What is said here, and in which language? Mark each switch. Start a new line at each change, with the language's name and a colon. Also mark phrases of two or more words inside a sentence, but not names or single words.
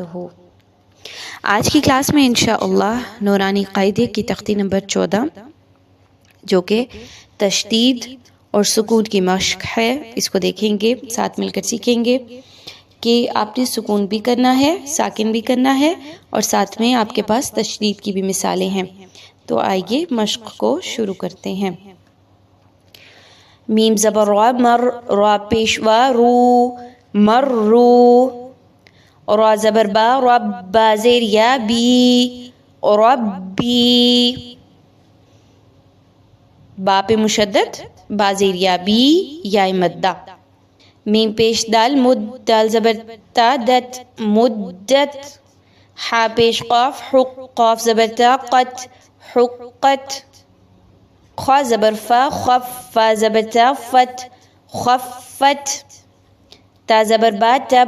Urdu: آج کی کلاس میں انشاءاللہ نورانی قاعدے کی تختی نمبر 14 جو کہ تشدید اور سکون کی مشق ہے، اس کو دیکھیں گے، ساتھ مل کر سیکھیں گے کہ آپ نے سکون بھی کرنا ہے، ساکن بھی کرنا ہے، اور ساتھ میں آپ کے پاس تشدید کی بھی مثالیں ہیں۔ تو آئیے مشق کو شروع کرتے ہیں۔ میم زبر را، مر، را پیشوا رو، مرو، را زبر با، رب، با زیر یا بی، ربی، با پہ مشدد، با زیر یا بی، یا مدہ۔ میم پیش دال، مد، دال زبر تا، دت، مدت، حا پیش قاف، حق، قاف زبر تا، قت، حقت، خا زبر فا، خف، فا زبر تا، فت، خفت، تا زبر با، تب،